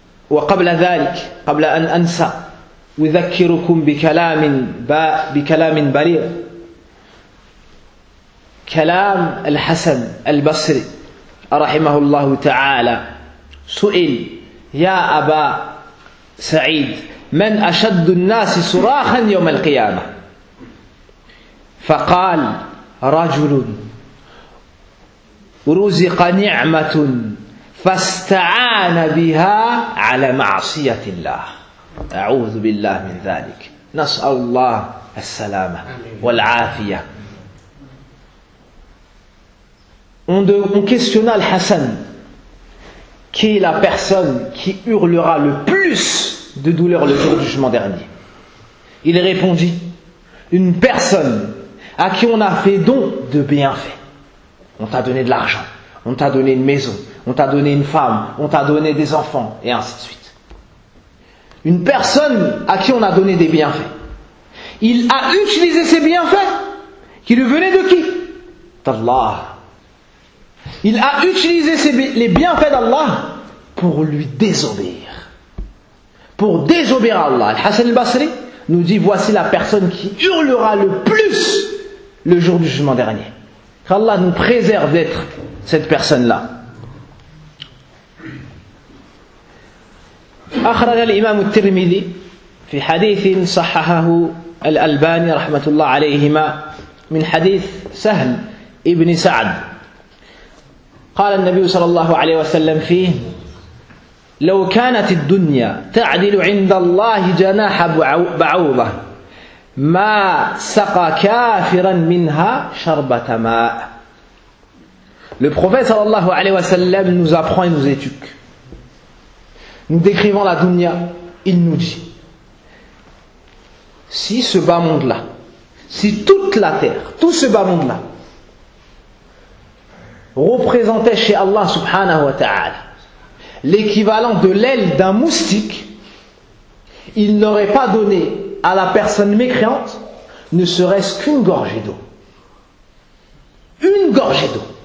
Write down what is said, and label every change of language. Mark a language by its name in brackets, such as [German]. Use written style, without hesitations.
[Arabic] وقبل ذلك قبل أن أنسى أذكركم بكلام بليغ كلام الحسن البصري رحمه الله تعالى سئل يا أبا سعيد من أشد الناس صراخا يوم القيامة فقال رجل رزق نعمة فاستعان بها على معصية الله أعوذ بالله من ذلك نسأل الله السلامة والعافية. [French] On questionna Al-Hassan, qui est la personne qui hurlera le plus de douleur le jour du jugement dernier. Il répondit: une personne à qui on a fait don de bienfaits. On t'a donné de l'argent, on t'a donné une maison, on t'a donné une femme, on t'a donné des enfants, et ainsi de suite. une personne à qui on a donné des bienfaits. Il a utilisé ces bienfaits qui lui venaient de qui? D'Allah. Il a utilisé les bienfaits d'Allah pour lui désobéir. Pour désobéir à Allah. Al-Hassan al-Basri nous dit, voici la personne qui hurlera le plus le jour du jugement dernier. Qu'Allah nous préserve d'être cette personne-là. [Arabic] أخرج الإمام الترمذي في حديث صححه الألباني رحمة الله عليهما من حديث سهل ابن سعد قال النبي صلى الله عليه وسلم فيه لو كانت الدنيا تعدل عند الله جناح بعوضة ما سقى كافرا منها شربة ماء. [French] Le prophète صلى الله عليه وسلم nous apprend et nous éduque. Nous décrivant la dunya, il nous dit, si ce bas monde-là, si toute la terre, tout ce bas monde-là, représentait chez Allah subhanahu wa ta'ala l'équivalent de l'aile d'un moustique, il n'aurait pas donné à la personne mécréante ne serait-ce qu'une gorgée d'eau. Une gorgée d'eau.